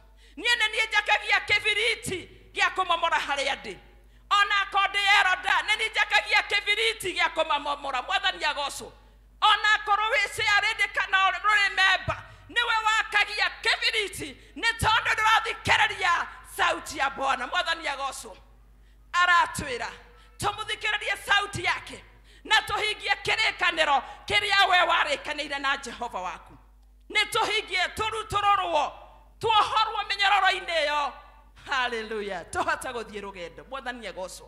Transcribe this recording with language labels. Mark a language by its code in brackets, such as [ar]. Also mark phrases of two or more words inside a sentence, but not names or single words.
[ki] Niĩ nĩ niĩ njakagia kĩbiriti gĩa kũmomora harĩa ndĩ. Ona konde eroda nĩ niĩ njakagia kĩbiriti gĩa kũmamomora. Mwathani agocwo. Ona korwo wĩ ciarĩndĩ kana rũrĩ memba niwe wakagia kĩbiriti nĩ tondũ ndũrathikĩrĩria sauti ya Bwana. Mwathani agocwo. Aratwĩra tũmũthikĩrĩrie sauti yake na tũhingie kĩrĩkanĩro kĩrĩa we warĩkanĩire na Jehova waku. Nĩ tũhingie tũrutũrũrwo tuohorwo mĩnyororo-inĩ ĩyo. Haleluya. Tũhote gũthiĩ rũgendo. Mwathani agocwo.